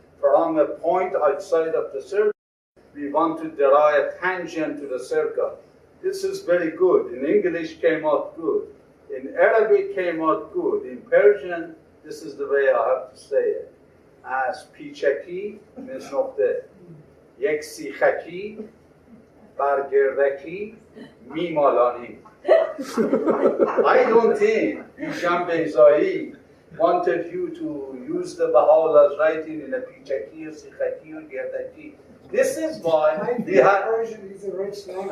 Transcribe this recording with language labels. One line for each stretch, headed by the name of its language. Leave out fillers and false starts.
English: From a point outside of the circle, we want to derive a tangent to the circle. This is very good. In English came out good. In Arabic came out good. In Persian, this is the way I have to say it. As پیچکی means نقطه.
Persian: یک سیخکی بر گردکی میمالانی.
English: I don't think Hisham Beizai wanted you to use the Baha'u'llah's writing in a Pichaki or Sikhati or Gerdaki. This is why I think we have. Persian is a rich language.